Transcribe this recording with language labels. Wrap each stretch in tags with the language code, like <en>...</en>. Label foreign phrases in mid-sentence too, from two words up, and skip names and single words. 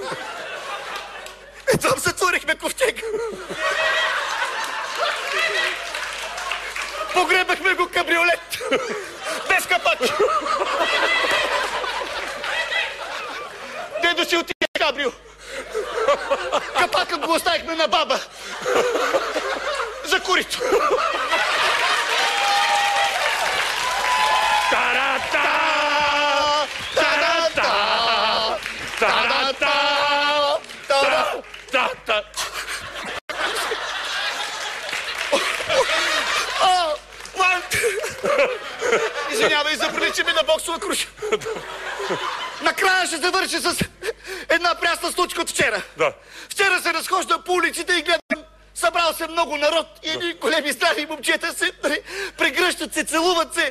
<bg>Там затворихме ковчега. Погребахме го кабриолет. Без капак. Дедо си отиде кабрио. Капака го оставихме на баба. За курито. Та-да-та! Та-да-та! Та-да-та! Та-та! Извинявай, заприличи ми на боксова круша. Накрая ще завърши с една прясна случка от вчера. Да. Вчера се разхождам по улиците и гледам, събрал се много народ и едни големи здрави момчета се прегръщат се, целуват се.</bg>